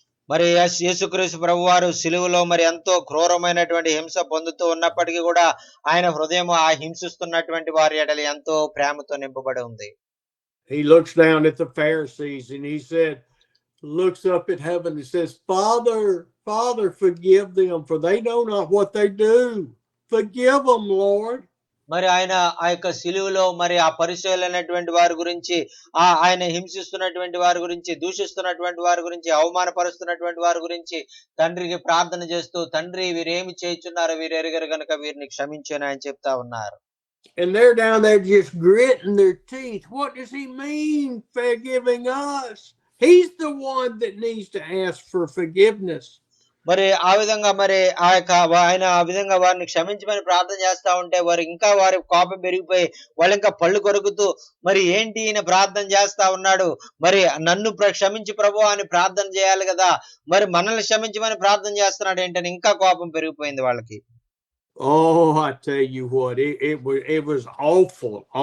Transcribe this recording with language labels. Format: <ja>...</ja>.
<te>మరి యేసుక్రీస్తు ప్రభువారు సిలువలో మరి ఎంతో క్రూరమైనటువంటి హింస పొందుతూ ఉన్నప్పటికీ కూడా ఆయన హృదయం ఆ హింసిస్తున్నటువంటి వారి ఎడల ఎంతో ప్రేమతో నింపబడి ఉంది.</te> <en>He looks down at the Pharisees and he looks up at heaven and says, "Father, Father, forgive them, for they know not what they do. Forgive them, Lord."</en> <te>మరి ఆయన ఆ యొక్క సిలువలో మరి ఆ పరిచయులైనటువంటి వారి గురించి, ఆయన హింసిస్తున్నటువంటి వారి గురించి, దూషిస్తున్నటువంటి వారి గురించి, అవమానపరుస్తున్నటువంటి వారి గురించి తండ్రికి ప్రార్థన చేస్తూ, "తండ్రి, వీరేమి చేయుచున్నారు, వీరు ఎరుగరు గనుక వీరిని క్షమించని" ఆయన చెప్తా ఉన్నారు.</te> <en>And they're down there just gritting their teeth. What does he mean forgiving us? He's the one that needs to ask for forgiveness.</en> <te>మరి ఆ విధంగా మరి ఆయన ఆ విధంగా వారిని క్షమించమని ప్రార్థన చేస్తా ఉంటే వారి కోపం పెరిగిపోయి వాళ్ళు ఇంకా పళ్ళు కొరుకుతూ, మరి ఏంటి ఈయన ప్రార్థన చేస్తా ఉన్నాడు, మరి నన్ను క్షమించి ప్రభు అని ప్రార్థన చేయాలి కదా, మరి మనల్ని క్షమించమని ప్రార్థన చేస్తున్నాడు ఏంటని ఇంకా కోపం పెరిగిపోయింది వాళ్ళకి.</te> <en>Oh, I tell you what, it was awful.</en>